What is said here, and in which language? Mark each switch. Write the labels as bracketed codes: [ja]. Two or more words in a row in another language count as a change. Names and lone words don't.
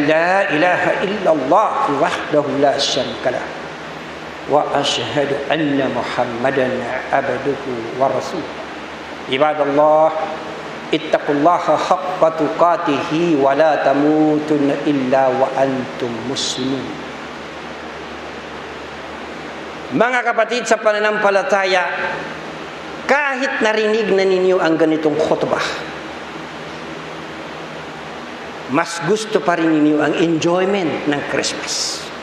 [ar] لا إله إلا الله وحده لا شريك له وأشهد أن محمدا عبده ورسوله عباد الله اتقوا الله حق تقاته ولا تموتن إلا وأنتم مسلمون. [tl] Mga kapatid sa pananampalataya, kahit narinig na ninyo ang ganitong khutbah, mas gusto pa rin ninyo ang enjoyment ng Christmas.